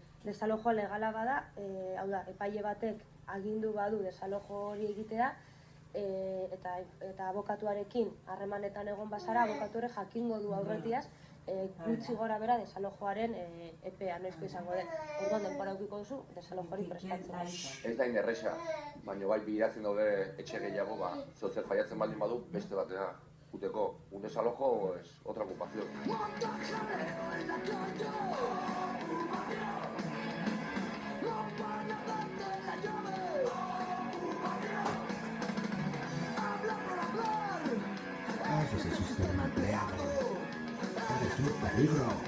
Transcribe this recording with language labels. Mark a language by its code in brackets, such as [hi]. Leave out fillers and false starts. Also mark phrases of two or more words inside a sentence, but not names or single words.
[eu] Desalojoa legala bada, hau da, epaile batek agindu badu desalojo hori egitea, eta abokatuarekin harremanetan egon bazara, abokatuare jakingo du aurretiaz, gutxi gora bera desalojoaren epea noizko izango den. Orduan denbora edukiko duzu desalojo hori prestatzen. Ez da erresa, baina bai bideratzen daude etxe gehiago, zer faiatzen baldin badu beste batera uteko. [es] Un desalojo es otra ocupación. Ese sistema empleado es un peligro.